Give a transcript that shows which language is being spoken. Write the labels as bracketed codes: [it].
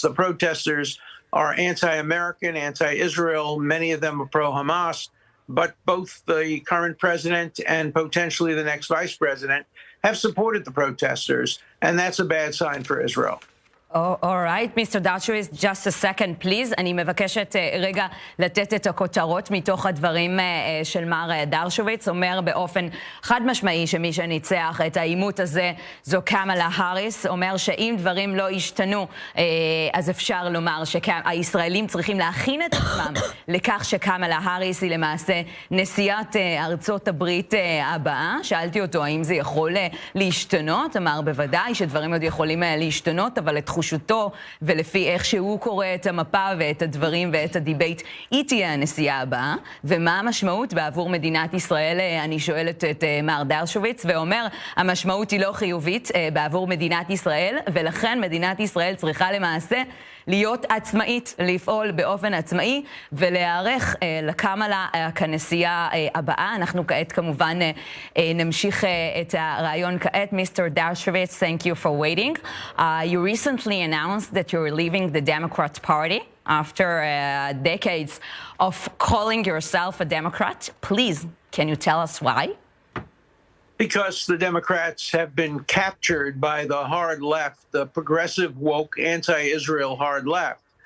[en] The protesters are anti-American, anti-Israel. Many of them are pro-Hamas. But both the current president and potentially the next vice president have supported the protesters, and that's a bad sign for Israel. All right, Mr. Dershowitz, just a second, please. [he] אני מבקשת רגע לתת את הכותרות מתוך הדברים של מר דרשוביץ. אומר באופן חד משמעי שמי שניצח את העימות הזה זו קמלה האריס. אומר שאם דברים לא ישתנו, אז אפשר לומר שהישראלים צריכים להכין את עצמם לכך שקמלה האריס היא למעשה נשיאת ארצות הברית הבאה. שאלתי אותו האם זה יכול להשתנות. אמר בוודאי שדברים עוד יכולים להשתנות, אבל לתחושתו ולפי איך שהוא קורא את המפה ואת הדברים ואת הדיבייט, היא תהיה הנשיאה הבאה. ומה המשמעות בעבור מדינת ישראל? אני שואלת את מר דרשוביץ, ואומר, המשמעות היא לא חיובית בעבור מדינת ישראל, ולכן מדינת ישראל צריכה למעשה להיות עצמאית, לפעול באופן עצמאי ולהיערך לקמלה כנשיאה הבאה. אנחנו כעת כמובן נמשיך את הרעיון כעת. [en] Mr. Dershowitz, thank you for waiting. You recently announced that you're leaving the Democrat Party after decades of calling yourself a Democrat. Please, can you tell us why? Because the Democrats have been captured by the hard left, the progressive, woke, anti-Israel hard left.